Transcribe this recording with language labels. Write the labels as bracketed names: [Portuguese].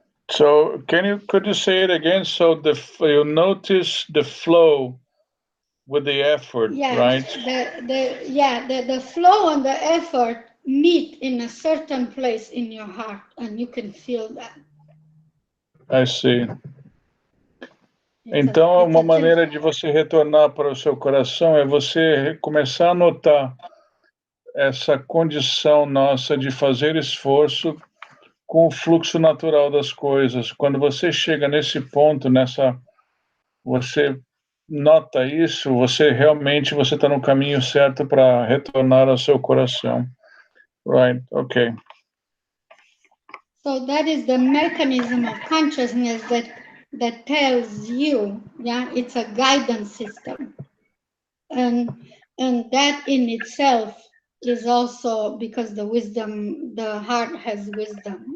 [English] So could you say it again? So you notice the flow with the effort, right? The flow and the effort meet in a certain place in your heart, and you can feel that. I see. [Portuguese] Então, uma maneira de você retornar para o seu coração é você começar a notar essa condição nossa de fazer esforço com o fluxo natural das coisas. Quando você chega nesse ponto, você nota isso, você está no caminho certo para retornar ao seu coração. [English] Right, okay. So that is the mechanism of consciousness that tells you, it's a guidance system. And that in itself is also because the heart has wisdom.